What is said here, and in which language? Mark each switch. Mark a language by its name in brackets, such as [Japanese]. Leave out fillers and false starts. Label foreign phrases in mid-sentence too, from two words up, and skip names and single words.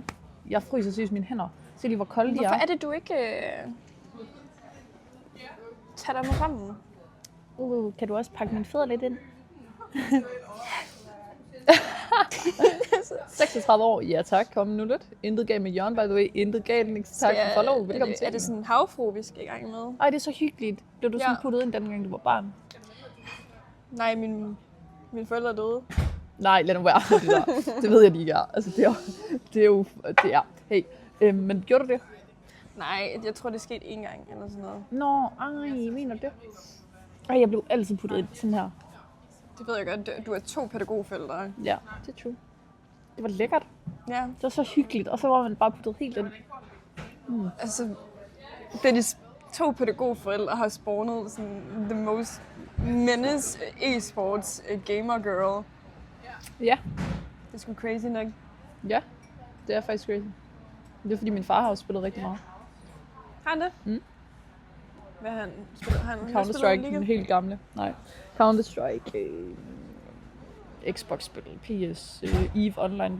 [Danish] Jeg fryser seriøst mine hænder. Se lige, hvor kolde de er. Hvorfor er det, du ikke tager dig med sammen? Kan du også pakke mine fødder lidt ind? 36 år. Ja, tak. Kom nu lidt. Intet galt med Jørgen, [English] by the way. [Danish] Intet galt. Tak for follow. Velkommen til. Er det sådan en havfru, vi skal i gang med? Ej, det er så hyggeligt. Blev du sådan Ja. puttet ind, dengang du var barn? Nej, mine forældre er døde. Nej, lad nu være. Det der. Det ved jeg, de ikke er. Altså, det er jo... Det er. Hey, men gjorde du det? Nej, jeg tror, det skete én gang eller sådan noget. Nå, ej, mener du det? Ej, jeg blev altid puttet ind sådan her. Det ved jeg godt. Du er 2 pædagogforældre. Ja, det er true. Det var lækkert. Ja. Det var så hyggeligt, og så var man bare puttet helt ind. Altså, da de 2 pædagogforældre har spawnet sådan [English] the most menace e-sports gamer girl. [Danish] Ja, Det er sgu crazy nok. ja. Det er faktisk crazy. Det er fordi min far har jo spillet rigtig meget. Har han det? Mm. Hvad har han spillet? Han Counter-Strike, den helt gamle. Nej. Counter-Strike, Xbox-spil, PS, EVE Online.